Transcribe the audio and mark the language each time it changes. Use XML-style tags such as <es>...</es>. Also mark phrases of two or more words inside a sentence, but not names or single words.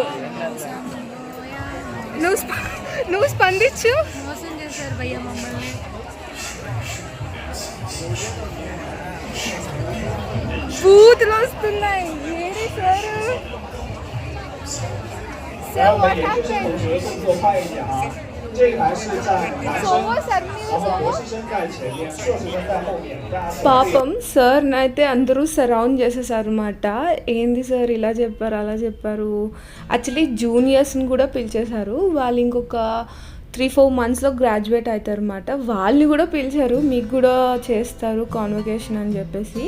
<te>నువ్వు స్పందించు. బూతులు వస్తున్నాయి. ఏడి సార్</te> <en>what happened?</en> <zh>这一排是在男生，然后博士生在前面，硕士生在后面。</zh> <te>పాపం సార్ అయితే అందరూ సరౌండ్ చేసేసారు అన్నమాట. ఏంది సార్ ఇలా చెప్పారు అలా చెప్పారు. యాక్చువల్లీ జూనియర్స్ని కూడా పిలిచేశారు, వాళ్ళు ఇంకొక 3-4 monthsలో గ్రాడ్యుయేట్ అవుతారు అన్నమాట. వాళ్ళని కూడా పిలిచారు, మీకు కూడా చేస్తారు కాన్వకేషన్ అని చెప్పేసి.</te>